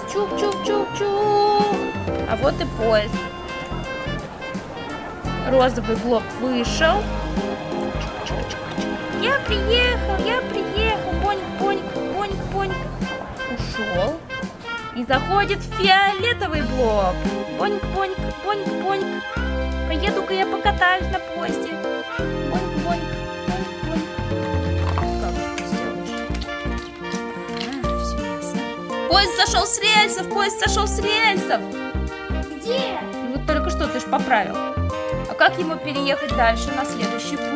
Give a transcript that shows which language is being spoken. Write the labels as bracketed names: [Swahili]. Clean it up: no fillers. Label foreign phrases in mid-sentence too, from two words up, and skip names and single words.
[Russian] Чук-чук-чук-чук. А вот и поезд. Розовый блоб вышел. Я приехал. Боньк-боньк, боньк-боньк. Ушел. И заходит фиолетовый блоб. Боньк-боньк, боньк-боньк. Поеду-ка я покатаюсь на поезде. Боньк-боньк, боньк-боньк. Как ты сделаешь? Поезд сошел с рельсов, поезд сошел с рельсов. Где? Ну, вот только что ты ж поправил. А как ему переехать дальше на следующий путь?